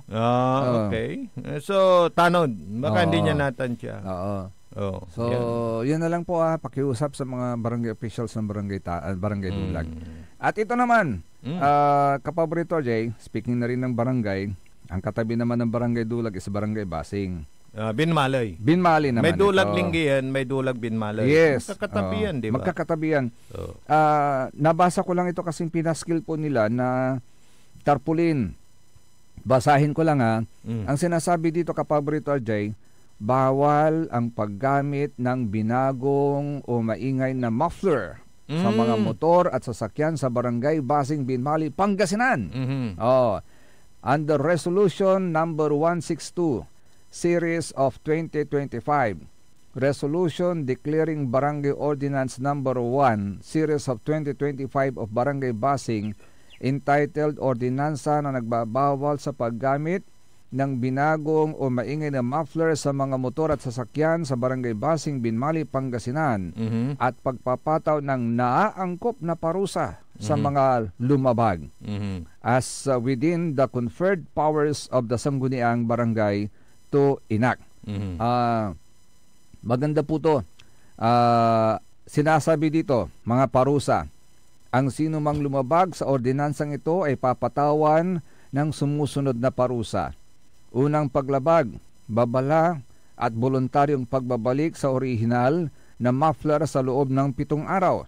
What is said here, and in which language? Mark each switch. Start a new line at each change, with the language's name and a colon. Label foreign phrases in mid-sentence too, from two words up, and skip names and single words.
Filipino: Okay. So, tanod. Baka hindi niya natansya. So, yun na lang po pakiusap sa mga barangay officials ng barangay Dulag. At ito naman, kapaborito Jay, speaking na rin ng barangay, ang katabi naman ng barangay Dulag is barangay Basing. Binmalay. Binmalay naman. May Dulag Linggihan, may Dulag Binmalay. Yes. Magkakatabihan, di ba? Magkakatabihan. Nabasa ko lang ito kasing pinaskill po nila na tarpaulin. Basahin ko lang Ang sinasabi dito, kapaborito RJ, bawal ang paggamit ng binagong o maingay na muffler sa mga motor at sasakyan sa barangay Basing, Binmalay, Pangasinan.
English: Under Resolution number 162 Series of 2025, Resolution declaring Barangay Ordinance number 1 Series of 2025 of Barangay Basing, entitled
Filipino: Ordinansa na nagbabawal sa paggamit ng binagong o maingay na muffler sa mga motor at sasakyan sa Barangay Basing, Binmalay, Pangasinan, at pagpapataw ng naaangkop na parusa sa mga lumabag
English: as within the conferred powers of the Sangguniang Barangay to enact.
Filipino: Maganda po to. Sinasabi dito, mga parusa, ang sino mang lumabag sa ordinansang ito ay papatawan ng sumusunod na parusa. Unang paglabag, babala at voluntaryong pagbabalik sa orihinal na muffler sa loob ng 7 araw.